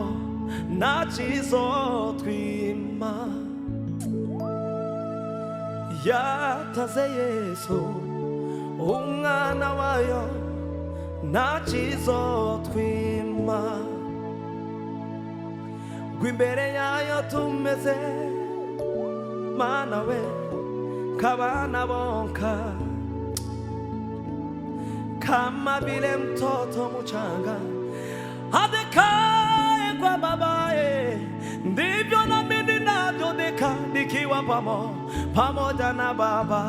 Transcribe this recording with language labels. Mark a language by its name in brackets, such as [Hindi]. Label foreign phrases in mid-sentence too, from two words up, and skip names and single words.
[Kinyarwanda] ntakizotwima yataze Yesu umwana wayo ntakizotwima ngo imbere yayo tumeze Mana we kabana bonka [Swahili] kama vile mtoto mchanga adekaye kwa babaye ndivyo nami ninavyodeka nikiwa pamoja na Baba.